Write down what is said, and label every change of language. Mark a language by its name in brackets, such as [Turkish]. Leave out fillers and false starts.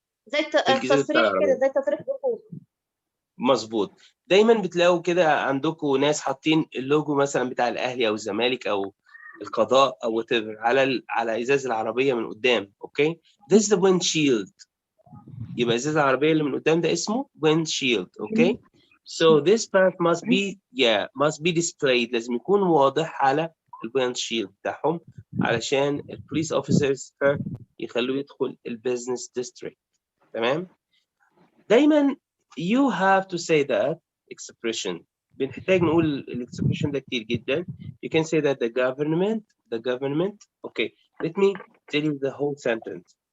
[Arabic] زي تصريح كده، زي تصريح دخول. مظبوط. دايما بتلاقوا كده عندكم ناس حاطين اللوجو مثلا بتاع الاهلي او الزمالك او القضاء او whatever على ازاز العربيه من قدام. [English] Okay, this is the windshield. [Arabic] يبقى ازاز العربيه اللي من قدام ده اسمه windshield. [English] Okay, so this path must be displayed. [Arabic] لازم يكون واضح على الويندشيلد بتاعهم علشان البوليس اوفيسرز يخلوه يدخل البيزنس ديستريكت. تمام؟ دايما [English] you have to say that expression. [Arabic] بنحتاج نقول الاكسبريشن ده كتير جدا. [English] You can say that the government. Okay, let me tell you the whole sentence.